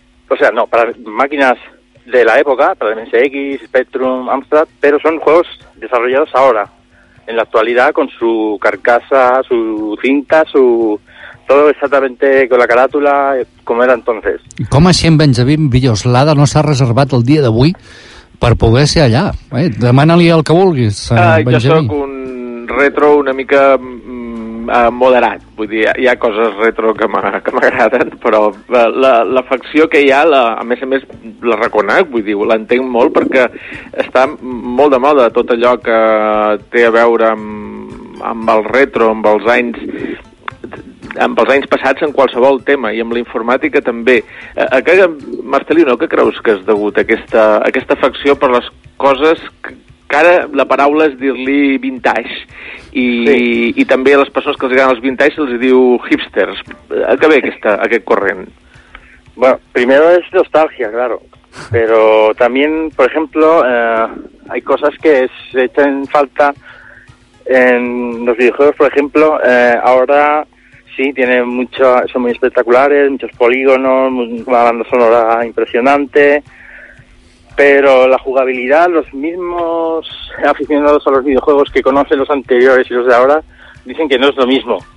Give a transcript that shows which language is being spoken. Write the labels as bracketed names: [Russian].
[Spanish] O sea, no, para máquinas de la época, para MSX, Spectrum, Amstrad, pero son juegos desarrollados ahora, en la actualidad, con su carcasa, su cinta, su... Todo exactamente con la carátula, como era entonces. [Catalan] Com així en Benjamín Villoslada no s'ha reservat el dia d'avui per poder ser allà? Demana-li el que vulguis, Benjamín. Jo sóc un retro una mica moderat. Vull dir, hi ha coses retro que m'agraden, però la facció que hi ha, a més, la reconec, vull dir, l'entenc molt, perquè està molt de moda tot allò que té a veure amb el retro, amb els anys passats en qualsevol tema, i amb la informàtica també. Marcelino, què creus que és degut aquesta afecció per les coses que ara la paraula és dir-li vintage, i també a les persones que els agraden els vintage se'ls diu hipsters. A què ve aquest corrent? [Spanish] Bueno, primero es nostalgia, claro, pero también, por ejemplo, hay cosas que se echan falta en los videojuegos, por ejemplo, ahora... Sí, son muy espectaculares, muchos polígonos, una banda sonora impresionante, pero la jugabilidad, los mismos aficionados a los videojuegos que conocen los anteriores y los de ahora, dicen que no es lo mismo.